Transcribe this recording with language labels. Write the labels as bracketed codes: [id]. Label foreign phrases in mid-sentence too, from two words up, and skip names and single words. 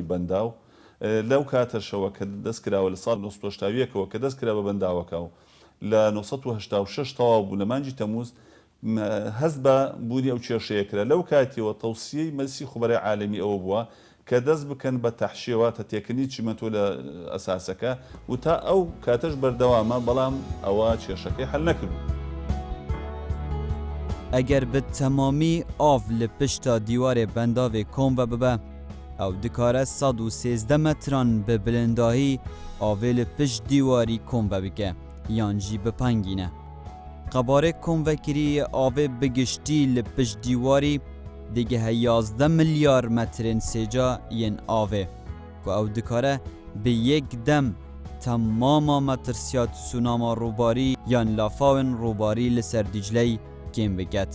[ckb] بەنداو لەو کاتەشەوە کە دەستکراوە لە ساڵ 1970ەوە کە دەستکرا بە بەنداوەکە و لە 1986 تەواو بوو لە مانجی تەمووز هەز بە بوونی ئەو کێشەیە کرا لەو کاتیەوە تەوسیەی مەسی خوبەرەی عالەمی ئەوە بووە کە دەست بکەن بە تەحشیەوە تێکنی چیمەتۆ لە ئەساسەکە و تا ئەو کاتەش بەردەوامە بەڵام ئەوە کێشەکەی هەل نەکرد. [ku] ئەگەر bi temamî av li pişta dîwarê bendavê kom ve bibe, ew dikare 113 metran bi bilindahî avê li pişt dîwarî kom ve bike yan jî bipengîne. Qebarê komvekiriyê avê bi giştî li pişt dîwarî digihe 11 milyar metrên sêca yên avê ku ew dikare bi yek dem temama metirsiya tsunama roubarî yan lafawên roubarî li ser Dicleyê kêm biket.